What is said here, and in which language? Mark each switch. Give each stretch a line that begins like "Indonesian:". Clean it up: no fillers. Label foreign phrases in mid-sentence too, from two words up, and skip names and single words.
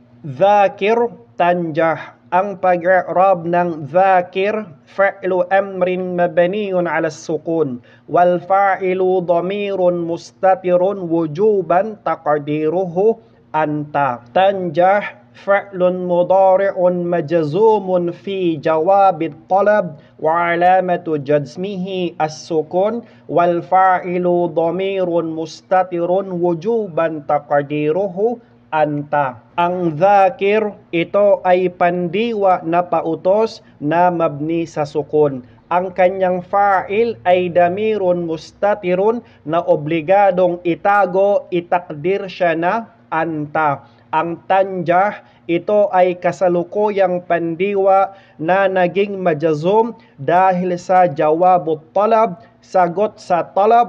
Arabic: ذاكر، تنجح.
Filipino: Ang pag-i'rab ng
Arabic: ذاكر، فعلُ أمرٍ مبنيٌّ على السكون. والفاعلُ ضميرٌ مستترٌ وجوبًا تقديرُه أنت. تنجحْ فعلٌ مضارعٌ مجزومٌ في جوابِ الطلبِ وعلامةُ جزمِه السكونُ والفاعلُ ضميرٌ مستترٌ وجوبًا تقديرُه أنت.
Filipino: Ang dhakir, ito ay pandiwa na pautos na mabni sa sukun. Ang kanyang fa'il ay
Arabic: ضميرٌ مستترٌ
Filipino: na obligadong itago, itakdir siya na anta. Ang tanjah, ito ay kasalukuyang pandiwa na naging majazum dahil sa
Arabic: جوابُ الطلب,
Filipino: sagot sa talab.